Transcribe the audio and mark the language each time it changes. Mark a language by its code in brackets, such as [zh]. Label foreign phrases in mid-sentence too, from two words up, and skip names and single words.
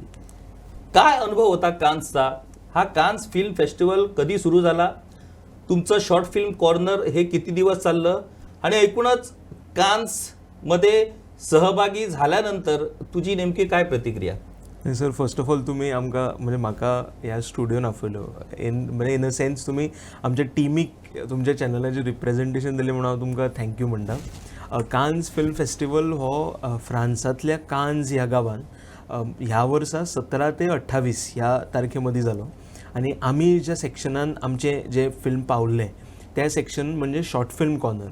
[mr] काय अनुभव होता कान्सचा? हा कान्स फिल्म फेस्टिवल कधी सुरू झाला? तुमचं शॉर्ट फिल्म कॉर्नर हे किती दिवस चाललं आणि एकूणच कान्समध्ये सहभागी झाल्यानंतर तुझी नेमकी काय प्रतिक्रिया? [kok] सर, [en] first of all [kok] तुम्ही आमकां म्हणजे म्हाका ह्या स्टुडिओन आपयलो म्हणजे [en] in a sense [kok] तुम्ही आमच्या टीमीक तुमच्या चॅनलाचें रिप्रेझेंटेशन दिलें म्हणून हांव तुमकां थँक्यू म्हणटा. कान्स फिल्म फेस्टिवल हो फ्रान्सांतल्या कान्स ह्या गांवान ह्या वर्सा 17 ते 28 ह्या तारखे मदीं जालो आणि आमी ज्या सेक्शनान आमचे जे फिल्म पावल्ले त्या सेक्शन म्हणजे शॉर्ट फिल्म कॉर्नर.